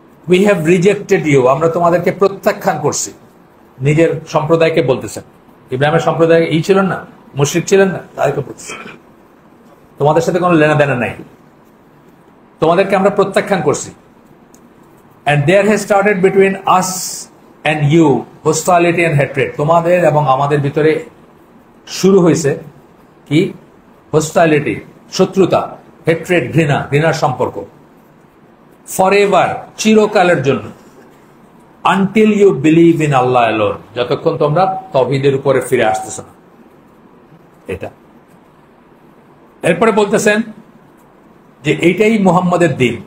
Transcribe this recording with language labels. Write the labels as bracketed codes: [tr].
[bn] We have rejected you, আমরা তোমাদেরকে প্রত্যাখ্যান করছি। নিজের সম্প্রদায়কে বলতেছেন, ইব্রাহিমের সম্প্রদায় ছিলেন না, মুশরিক ছিলেন না, তাদেরকে বলতেছেন তোমাদের সাথে কোনো লেনা দেনা নাই, তোমাদেরকে আমরা প্রত্যাখ্যান করছি। [en] And there has started between us and you hostility and hatred, তোমাদের এবং আমাদের ভিতরে শুরু হয়েছে কি? [bn] হোস্টাইলিটি, শত্রুতা, হেট্রেড, ঘৃণার সম্পর্ক, ফরএভার, চিরকালের জন্য, until you believe in Allah alone, যতক্ষণ তোমরা তাওহীদের উপরে ফিরে আসতেছ না। এটা এরপরে বলতেছেন যে এইটাই মুহাম্মদের দিন।